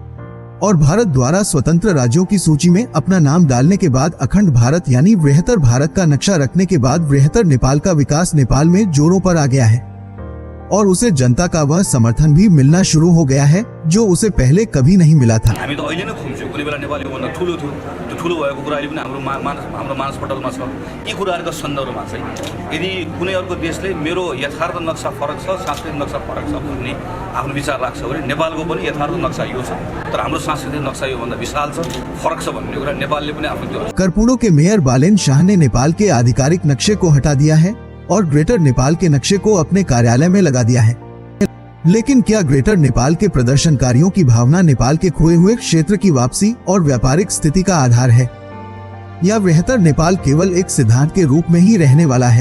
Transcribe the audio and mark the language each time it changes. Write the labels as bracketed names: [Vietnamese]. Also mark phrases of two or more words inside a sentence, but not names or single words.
[Hindi] और भारत द्वारा स्वतंत्र राज्यों की सूची में अपना नाम डालने के बाद अखंड भारत यानी बृहत्तर भारत का नक्शा रखने के बाद बृहत्तर नेपाल का विकास नेपाल में जोरों पर आ गया है और उसे जनता का वह समर्थन भी मिलना शुरू हो गया है जो उसे पहले कभी नहीं मिला था। [Nepali] हामी त अहिले नै खुम्छौँ, कुनै बेला नेपाली भन्दा ठुलो थियो, त्यो ठुलो भएको कुरा अहिले पनि हाम्रो मानसपटलमा छ। यी कुराहरुको सन्दर्भमा चाहिँ यदि कुनै अर्को देशले मेरो यथार्थ नक्सा फरक छ, सांस्कृतिक नक्सा फरक छ भन्ने आफ्नो विचार राख्छ भने नेपालको पनि यथार्थ नक्सा यो छ, तर हाम्रो सांस्कृतिक नक्सा यो भन्दा विशाल छ, फरक छ भन्ने कुरा नेपालले पनि आफ्नो। [Hindi] करपुड़ो के मेयर बालेन शाह ने नेपाल के आधिकारिक नक्शे को हटा दिया है और ग्रेटर नेपाल के नक्शे को अपने कार्यालय में लगा दिया है। लेकिन क्या ग्रेटर नेपाल के प्रदर्शनकारियों की भावना नेपाल के खोए हुए क्षेत्र की वापसी और व्यापारिक स्थिति का आधार है, या बृहत्तर नेपाल केवल एक सिद्धांत के रूप में ही रहने वाला है?